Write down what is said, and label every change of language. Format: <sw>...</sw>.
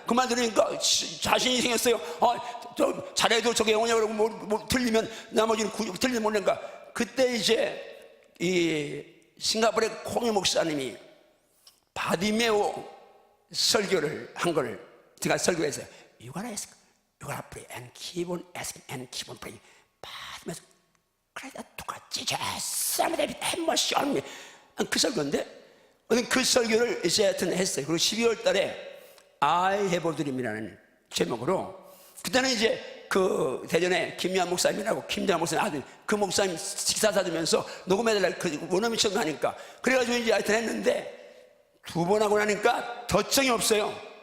<ko>그 말 들으니까 자신이 생겼어요. 저 잘해도 저게 영어냐 그러고 뭐 틀리면 나머지는 틀리도 모르니까 그때 이제 이 싱가포르의 콩이 목사님이 바디메오 설교를 한 거를 제가 설교했어요.</ko> <en>You gotta ask, you gotta pray and keep on asking and keep on praying.</en> <ko>바디메오 그래다 똑같이 사람들이 햄머시 하는 그 설교인데 그 설교를 이제 하여튼 했어요. 그리고 12월 달에</ko> <en>I have a dream</en> <ko>이라는 제목으로 그때는 이제 그 대전에 김유한 목사님이라고 김대한 목사님 아들 그 목사님 식사 사주면서 녹음해달라 그 원어민 처음 하니까 그래가지고 이제 하여튼 했는데 2번 하고 나니까 덧정이 없어요.</ko>